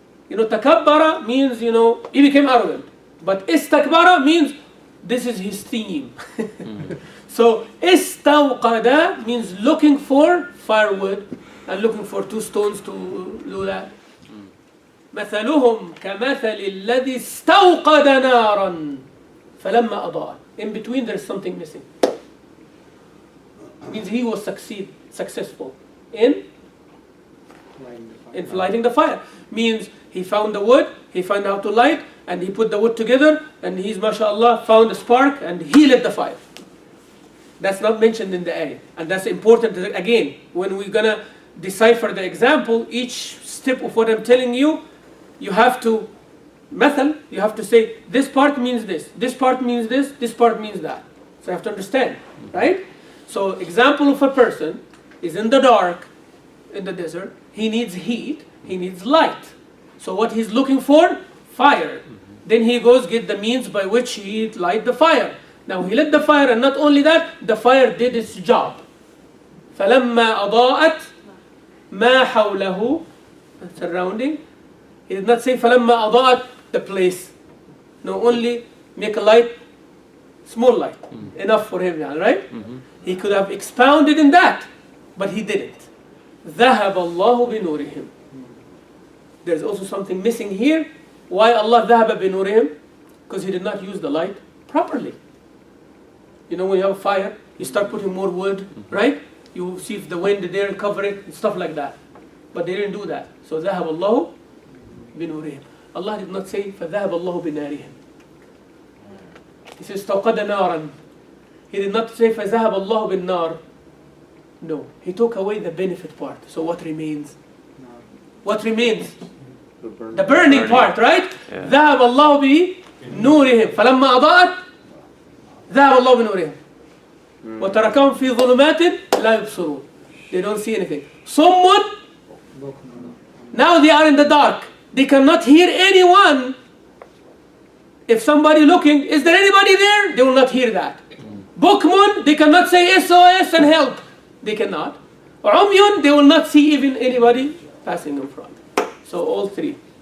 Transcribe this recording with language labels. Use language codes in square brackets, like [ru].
[en] Takabbara means, he became arrogant. But istakbara means this is his theme. So istawqada means looking for firewood and looking for 2 stones to do that. [ar] مثلهم كمثل الذي استوقد نارا فلما أضاء. [en] In between there is something missing. It means he was successful in lighting the fire. Means he found the wood, he found how to light, and he put the wood together, and he's mashallah found a spark, and he lit the fire. That's not mentioned in the ayah. And that's important. Again, when we're gonna decipher the example, each step of what I'm telling you, you have to you have to say, this part means this part means this part means that. So you have to understand, right? So example of a person is in the dark, in the desert, he needs heat, he needs light. So what he's looking for? Fire. Then he goes get the means by which he light the fire. Now he lit the fire, and not only that, the fire did its job. [ar] فَلَمَّا أَضَاءَتْ مَا حَوْلَهُ, surrounding. [en] He did not say [ar] فَلَمَّا أَضَاءَتْ [en] the place. No, only make a light, small light, enough for him, right? He could have expounded in that, but he didn't. [ar] ذَهَبَ اللَّهُ بِنُورِهِمْ. [en] There's also something missing here. Why Allah [ar] ذهب بنورهم? [en] Because He did not use the light properly. You know, when you have a fire, you start putting more wood, right? You see if the wind there cover it and stuff like that. But they didn't do that. [ar] So ذهب الله بنورهم. [en] Allah did not say [ar] فذهب الله بنارهم. [en] He says [ar] استوقد نارا. [en] He did not say [ar] فذهب الله بالنار. [en] No, He took away the benefit part. So what remains? What remains? The burning part, right? Yeah. [ar] ذهب الله بنورهم فلما أضاءت ذهب الله بنورهم وتركهم في ظلمات لا يبصرون. [en] They don't see anything. Someone, now they are in the dark. They cannot hear anyone. If somebody looking, is there anybody there? They will not hear that. Bukmun, they cannot say SOS and help. They cannot. Umyun, they will not see even anybody passing in front. So all three.